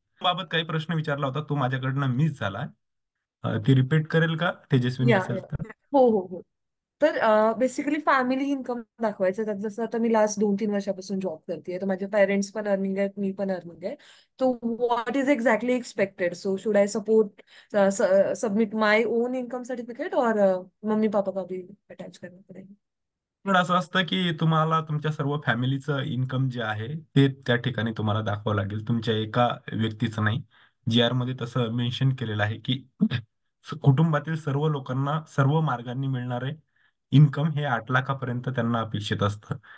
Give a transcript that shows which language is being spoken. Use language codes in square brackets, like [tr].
[mr] बाबत काही प्रश्न विचारला होता तो माझ्याकडनं मिस झाला. ती रिपीट करेल का तेजस्विनी या असेल तर? हो हो हो. तर बेसिकली फॅमिली इन्कम दाखवायचं त्यात. जसं आता मी लास्ट 2-3 वर्षापासून जॉब करते, तर माझे पेरेंट्स पण अर्निंग आहेत, मी पण अर्निंग आहे. [en] तो what is exactly expected? So should I support submit my own income certificate [hi] और मम्मी पापा का भी अटॅच करना पडेगा? [mr] पण असं असतं की तुम्हाला तुमच्या सर्व फॅमिलीचं इन्कम जे आहे ते त्या ठिकाणी तुम्हाला दाखवावं लागेल, तुमच्या एका व्यक्तीचं नाही. GR मध्ये तसं मेन्शन केलेलं आहे की कुटुंबातील सर्व लोकांना सर्व मार्गांनी मिळणारे इन्कम हे 8 लाखापर्यंत त्यांना अपेक्षित असतं.